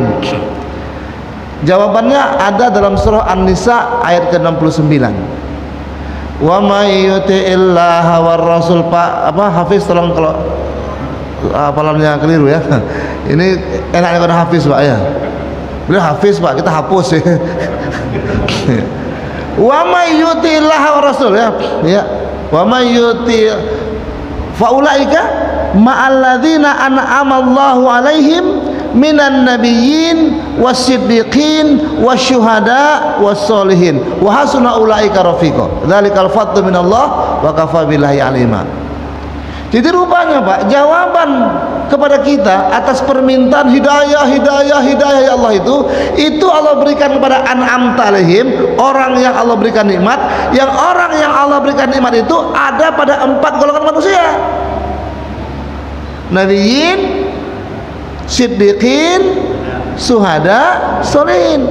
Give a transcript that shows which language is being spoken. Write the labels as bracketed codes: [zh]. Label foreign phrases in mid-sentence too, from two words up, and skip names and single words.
[id] Jawabannya ada dalam surah An-Nisa ayat ke-69. [ar] ومن يطع الله والرسول. [id] Pak Hafiz tolong kalau hafalannya keliru ya. Ini enaknya kalau Hafiz Pak ya. Beliau Hafiz Pak, kita hapus ya. [ar] ومن يطع الله والرسول ya. [id] Ya. [ar] ومن يطع فأولئك مع الذين أنعم الله عليهم من النبيين والصديقين والشهداء والصالحين وحسن أولئك رفيقا ذلك الفضل من الله وكفى بالله عليما. [id] Jadi rupanya Pak, jawaban kepada kita atas permintaan hidayah ya Allah itu Allah berikan kepada [ar] أنعمت عليهم, [id] orang yang Allah berikan nikmat. Yang orang yang Allah berikan nikmat itu ada pada 4 golongan manusia: [ar] نبيين، صديقين، شهداء، صالحين.